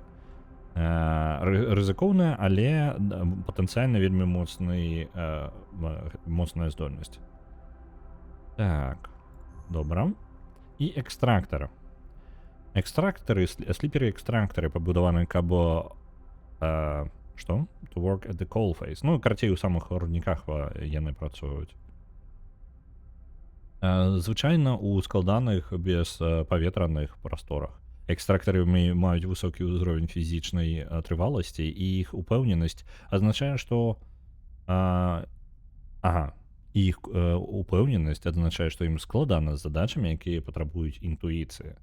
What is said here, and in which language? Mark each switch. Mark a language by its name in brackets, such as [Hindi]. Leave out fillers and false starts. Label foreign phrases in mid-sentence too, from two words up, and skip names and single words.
[Belarusian] Рызыкоўная, але патэнцыяльна вельмі моцная здольнасць. Так, добра. І экстрактар. Экстрактары, сліперы-экстрактары пабудаваны, каб што? [English] To work at the coalface. [Belarusian] Ну, карацей, у самых рудніках яны працуюць. Звычайна у складаных беспаветраных прасторах. Экстрактары маюць высокі ўзровень фізічнай трываласці, і іх упэўненасць азначае, што іх упэўненасць азначае, што ім складана з задачамі, якія патрабуюць інтуіцыі.